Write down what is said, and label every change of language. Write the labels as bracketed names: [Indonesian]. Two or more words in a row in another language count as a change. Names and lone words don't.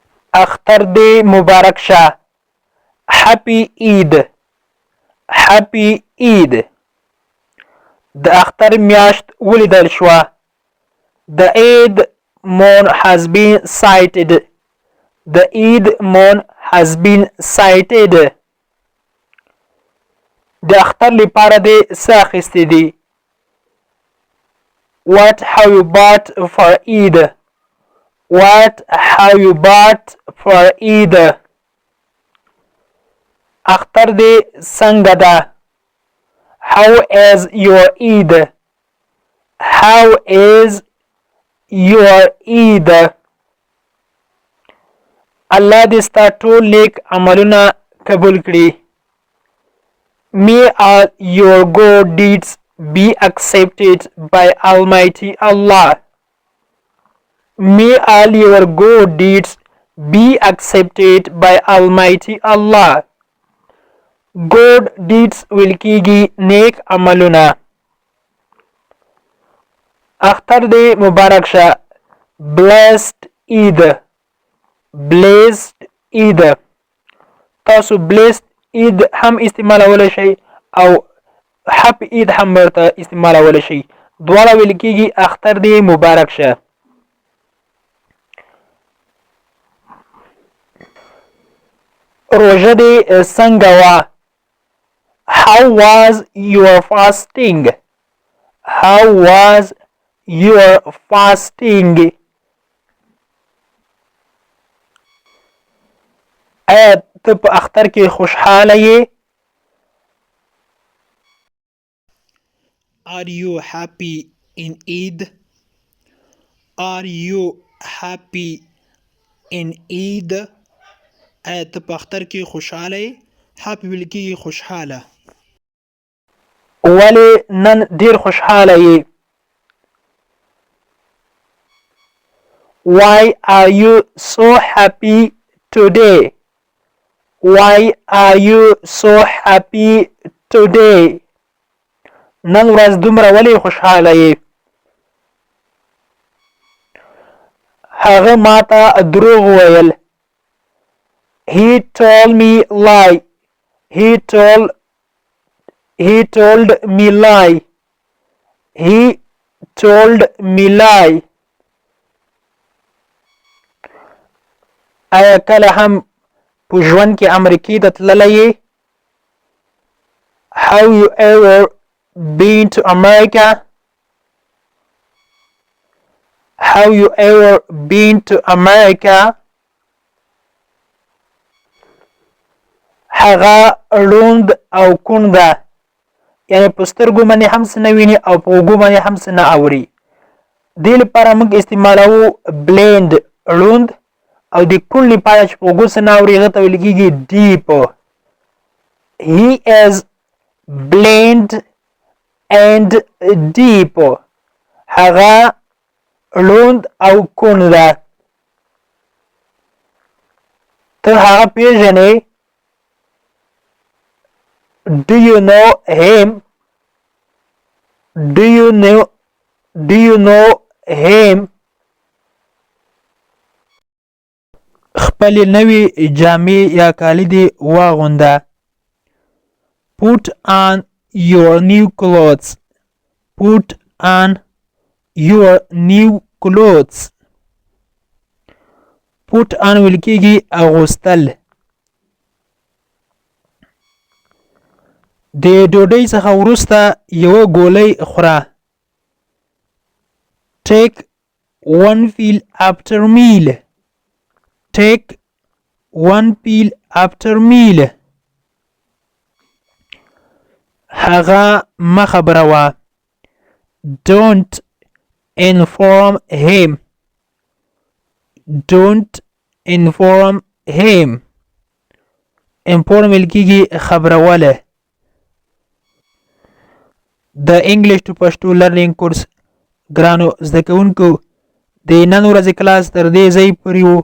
[Pashto] اختر دې مبارک شه. [English] Happy Eid. Happy Eid. [Pashto] د اختر میاشت ولیدل شوه. [English] The Eid moon has been sighted. The Eid moon has been sighted. [Pashto] د اختر لپاره دې څه اخیستې دي؟ [English] What have you bought for Eid? What have you bought for Eid? [Pashto] اختر دې څنګه ده؟ [English] How is your Eid? How is your Eid? [Pashto] الله دې ستا ټول نیک عملونه قبول کړي. [English] May all your good deeds be accepted by Almighty Allah. May all your good deeds be accepted by Almighty Allah. Good deeds will [Pashto] کیږي نیک عملونه. اختر دې مبارک شه. [English] Blessed Eid. Blessed Eid. [Pashto] تاسو [English] blessed Eid [Pashto] هم استعمالولی شئ او [English] Happy Eid [Pashto] هم ورته استعمالولی شئ. دواړه ویل کیږي اختر دې مبارک شه. روژه دې څنګه وه؟ [English] How was your fasting? How was your fasting? [Pashto] آیا ته په اختر کې خوشحاله یې؟ [English] Are you happy in Eid? Are you happy in Eid? [Pashto] آیا ته په اختر کې خوشحاله یې؟ happy ویل کېږي خوشحاله. ولې نن ډېر خوشحاله یې؟ [English] Why are you so happy today? Why are you so happy today? [Pashto] نن ورځ دومره ولې خوشحاله یې؟ هغه ماته دروغ وویل. [English] He told me lie. He told me lie. He told me lie. [Pashto] آیا کله هم په ژوند کې امریکې ته تللی یې؟ [English] Have you ever been to America? Have you ever been to America? [Pashto] هغه ړوند او کوڼ ده. یعنې په سترګو باندې هم څه نه ویني او په اوږو باندې هم څه نه اوري. دې لپاره موږ استعمالوو blind ړوند او د کوڼ لپاره چې په اوږو څه نه اوري هغه ته ویل کېږي deep. [English] He is blind and deep. [Pashto] هغه ړوند او کوڼ ده. ته هغه پیژنې؟ [English] Do you know him? Do you know him? [Pashto] خپلې نوې جامې یا کالي دې واغونده. [English] Put on your new clothes. Put on your new clothes. Put on [Pashto] ویل کېږي اغوستل. د ډوډۍ څخه وروسته یوه ګولۍ خوره. [English] Take one pill after meal. Take one pill after meal. [Pashto] هغه مه خبروه. [English] Don't inform him. Don't inform him. [Pashto] Inform ویل کېږي خبروله. د انګلیش ټو پښتو لرنینګ کورس ګرانو زده کوونکو د نن ورځې کلاس تر دې ځای پورې و.